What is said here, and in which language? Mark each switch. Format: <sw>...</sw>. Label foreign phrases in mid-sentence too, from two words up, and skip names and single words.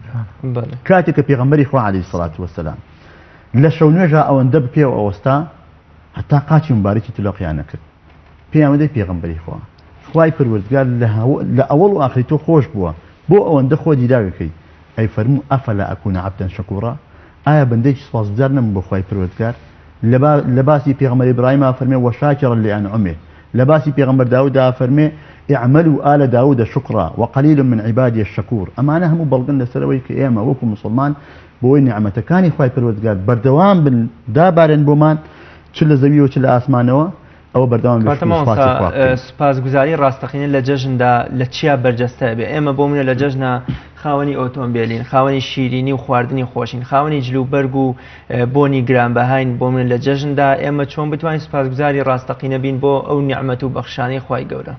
<ckb>کاتێک کە پێغەمبەری خوا</ckb> <ar>عەلەیهی سەڵات وەسەلام</ar> <ckb>لە شەو نوێژە ئەوەندە بپێوە ئەوەستا هەتا قاچی مبارەکی تلۆقیان نەکرد پێیان وەدەی پێغەمبەری خوا خوای پروردگار لە ئەوڵ و ئاخری تۆ خۆش بووە بۆ ئەوەندە خۆ دیراوەکەی ئەی فەرموو</ckb> <ar>ئەفەلا ئەکوونە عەبدەن شەکوورا</ar> <ckb>ئایا بەندەیەکی سوپاسگوزار نەبم بۆ خوای پروردگار لە باسی پێغەمبەر ئیبراهیم فەرمێ</ckb> <ar>وەشاکرا لئەنعومه</ar> <ckb>لە باسی پێغەمبەر داوود فەرمێ</ckb> <ar>اعملوا آل داود شكرا وقليل من عبادي الشكور</ar> <ckb>ئەمانە هەموو بەڵگن لەسەرەوەی کە ئێمە وەکو مسلمان بۆی نیعمەتەکانی خوای پروردگار بەردەوام بن دابارێن بۆمان چ لە زەویەوە چ لە ئاسمانەوە ئەوە بەردەوام سپاسگوزاری ڕاستەقینە لە جەژندا لە چیا بەرجەستە بێ ئێمە بۆ منە لە جەژنە خاوەنی ئۆتۆمبیلین خاوەنی شیرینی و خواردنی خۆشین خاوەنی جلوبەرگ و بۆنی گرانبەهاین بۆ منە لە جەژندا ئێمە چۆن بتوانین سپاسگوزاری ڕاستەقینە بین بۆ ئەو نیعمەت و بەخشانەی خوای گەورە</ckb>